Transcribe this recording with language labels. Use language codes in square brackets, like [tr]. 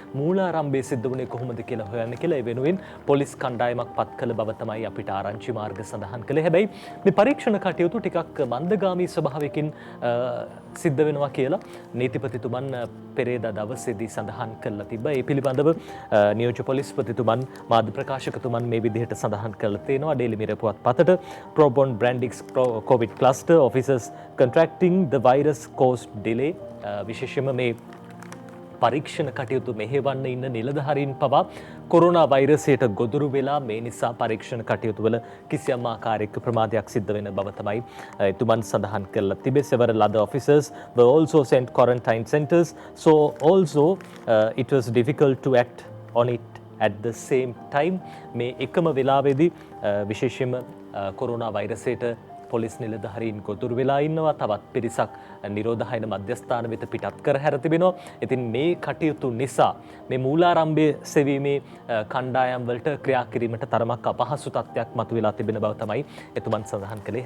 [si] මූලාරම්භයේ සිද්ධ වුණේ කොහොමද කියලා හොයන්න කියලා ඒ වෙනුවෙන් පොලිස් කණ්ඩායමක් පත් කළ බව තමයි අපිට ආරංචි මාර්ග සඳහන් කළේ. හැබැයි මේ පරීක්ෂණ කටයුතු ටිකක් මන්දගාමී ස්වභාවයකින් සිද්ධ වෙනවා කියලා නීතිපතිතුමන් පෙරේදා දවසේදී සඳහන් කළා තිබ්බා. ඒ පිළිබඳව නියෝජ්‍ය පොලිස්පතිතුමන් මාධ්‍ය ප්‍රකාශකතුමන් මේ විදිහට සඳහන් කළා තියෙනවා. Daily mirror පුවත්පතට [en] Probon Brandix COVID cluster officers contracting the virus caused delay. [si] විශේෂයෙන්ම මේ පරීක්ෂණ කටයුතු මෙහෙවන්න ඉන්න නිලධාරීන් පවා කොරෝනා වෛරසයට ගොදුරු වෙලා මේ නිසා පරීක්ෂණ කටයුතු වල කිසියම් ආකාරයක ප්‍රමාදයක් සිද්ධ වෙන බව තමයි එතුමන් සඳහන් කරලා තිබේ. [en] Several other officers were also sent quarantine centers, so also it was difficult to act on it at the same time. [si] මේ එකම වෙලාවේදී විශේෂයෙන්ම කොරෝනා වෛරසයට පොලිස් නිලධාරීන් ගොදුරු වෙලා ඉන්නවා. තවත් පිරිසක් නිරෝධායන මධ්‍යස්ථාන වෙත පිටත් කර හැර තිබෙනවා. ඉතින් මේ කටයුතු නිසා මේ මූලාරම්භයේ සෙවීමේ කණ්ඩායම් වලට ක්‍රියා කිරීමට තරමක් අපහසු තත්ත්වයක් මතුවලා තිබෙන බව තමයි එතුමන් සඳහන් කළේ.